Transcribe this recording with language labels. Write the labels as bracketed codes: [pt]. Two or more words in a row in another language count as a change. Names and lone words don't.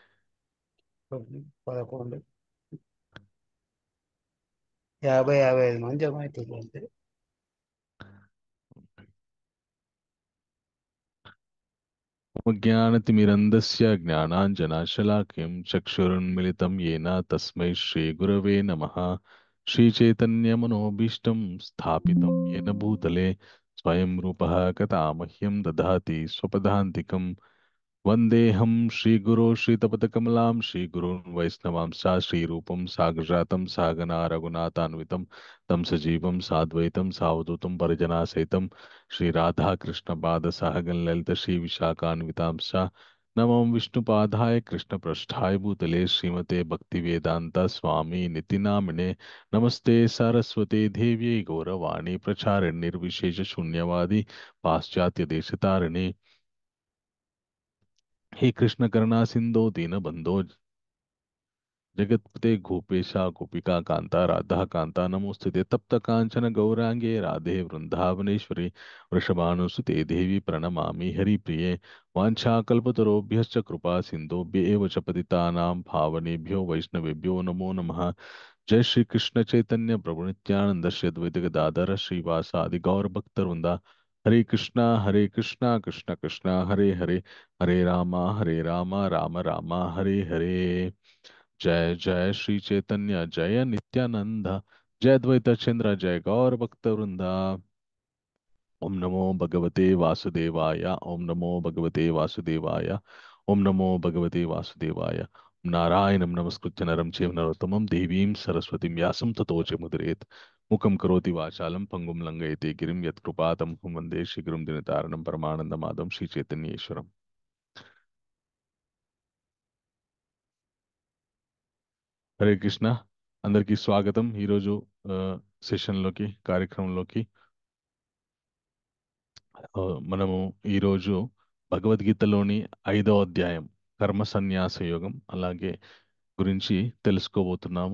[te] 11, 55 మంది జమ అవుతుంది అంతే. [sa] జ్ఞానతిమిరంధస్య జ్ఞానాంజనాశలాకయం చక్షురున్మిళితం येन తస్మై శ్రీగురవే నమః. శ్రీచైతన్యమనోభీష్టం స్థాపితం येन భూతలే స్వయం రూపः కథా మహ్యం దదాతి స్వపదాంతికం. వందేహం శ్రీగురో శ్రీతపతకమలాం శ్రీగురున్ వైష్ణవాంశ్చ శ్రీరూపం సాగ్రజాతం సాగనా రఘునాథాన్వితం తం సజీవం సాద్వైతం సావధూతం పరిజనాసైతం శ్రీరాధాకృష్ణపాదసహగం లలిత శ్రీవిశాఖాన్వితాంశ్చ నమం విష్ణుపాదాయ కృష్ణపృష్ఠాయ భూతలే శ్రీమతే భక్తివేదాంత స్వామి నితినామినే. నమస్తే సరస్వతే దేవ్యై గౌరవాణి ప్రచారిణిర్విశేష శూన్యవాది పాశ్చాత్య దేశతారిణి. हे कृष्ण करुणा सिंधो दीन बंधो जगत्पते गोपेशा गोपिका कांता राधा कांता नमोस्तुते तप्त कांचन गौरांगे राधे वृंदावनेश्वरी वृषभानुसुते देवी प्रणमामि हरिप्रिये. वाञ्छाकल्पतरुभ्यश्च कृपा सिन्धुभ्य एव च पतितानां पावनेभ्यो वैष्णवेभ्यो नमो नमः. जय श्री कृष्ण चैतन्य प्रभु नित्यानंद श्री अद्वैत गदाधर श्रीवासादि गौर भक्तवृंदा. हरे कृष्णा कृष्ण कृष्णा हरे हरे, हरे रामा राम राम हरे हरे. जय जय श्री चैतन्य जय नित्यानंद, जय द्वैत चंद्र जय गौर भक्तवृंदा. ओम नमो भगवते वासुदेवाय, ओम नमो भगवते वासुदेवाय, ओम नमो भगवते वासुदेवाय. नारायणं नमस्कृत्य नरं चैव नरोत्तमं देवीं सरस्वतीं व्यासं ततो जयमुदीरयेत्. मुखं करोति वाचालं पंगुं लङ्घयते गिरिं यत्कृपातमहं वन्दे श्रीगुरुं दिनतारणं परमानन्दमाधवं श्रीचैतन्येश्वरम्. హరే కృష్ణ. [te] అందరికీ స్వాగతం ఈరోజు సెషన్లోకి, కార్యక్రమంలోకి. మనము ఈరోజు భగవద్గీతలోని 5వ అధ్యాయం కర్మ సన్యాస యోగం అలాగే గురించి తెలుసుకోబోతున్నాము.